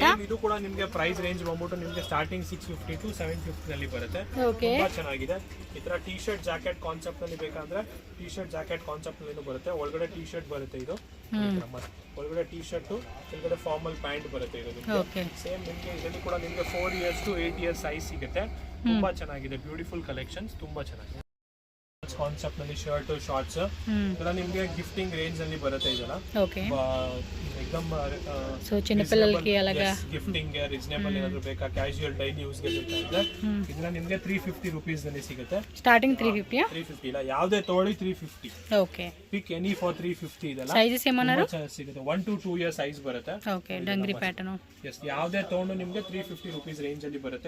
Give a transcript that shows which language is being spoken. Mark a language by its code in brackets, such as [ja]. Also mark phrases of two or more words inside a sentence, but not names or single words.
[kn] ಇದು ಕೂಡ ನಿಮ್ಗೆ [en] price range [kn] ಬಂದ್ಬಿಟ್ಟು ನಿಮ್ಗೆ ಸ್ಟಾರ್ಟಿಂಗ್ 650 to 750 ನಲ್ಲಿ ಬರುತ್ತೆ. ತುಂಬಾ ಚೆನ್ನಾಗಿದೆ. ಈ ತರ [en] T shirt jacket concept [kn] ನಲ್ಲಿ ಬೇಕಾದ್ರೆ [en] T shirt jacket concept [kn] ನಲ್ಲಿ ಬರುತ್ತೆ. ಒಳಗಡೆ [en] T shirt [kn] ಬರುತ್ತೆ, ಇದು ಒಳಗಡೆ [en] T shirt [kn] ಕೆಳಗಡೆ [en] formal pant [kn] ಬರುತ್ತೆ. ಇದು ಸೇಮ್ ನಿಮ್ಗೆ ಇದರಲ್ಲಿ ಕೂಡ ನಿಮ್ಗೆ [en] 4 years to 8 years [kn] ಸೈಜ್ ಸಿಗುತ್ತೆ. ತುಂಬಾ ಚೆನ್ನಾಗಿದೆ, [en] beautiful collections, [kn] ತುಂಬಾ ಚೆನ್ನಾಗಿದೆ. ಕಾನ್ಸೆಪ್ಟ್ ನಲ್ಲಿ [en] shirt shorts [kn] ಇದೆಲ್ಲ ನಿಮ್ಗೆ [en] gifting range [kn] ಅಲ್ಲಿ ಬರುತ್ತೆ. ಇದೆಲ್ಲ एकदम [te] సో చిన్న పిల్లలకి అలాగా [en] gifting reasonable [kn] ಏನಾದರೂ ಬೇಕಾ [en] casual daily use [kn] ಗೆ ಬೇಕಾದ್ರೆ ಇದನ್ನ ನಿಮಗೆ 350 ರೂಪೀಸ್ ನಲ್ಲಿ ಸಿಗುತ್ತೆ. ಸ್ಟಾರ್ಟಿಂಗ್ 350 ಇಲ್ಲ, ಯಾವುದೇ ತಗೊಳ್ಳಿ 350. ಓಕೆ, [en] pick any for 350 ಇದೆಲ್ಲ. [te] సైజస్ ఏమన్నారు [kn] ಸಿಗುತ್ತೆ [en] 1 to 2 year [kn] ಸೈಜ್ ಬರುತ್ತೆ. ಓಕೆ, [en] dungree pattern. [kn] ಎಸ್, ಯಾವುದೇ ತಗೊಂಡು ನಿಮಗೆ 350 [en] rupees range [kn] ಅಲ್ಲಿ ಬರುತ್ತೆ.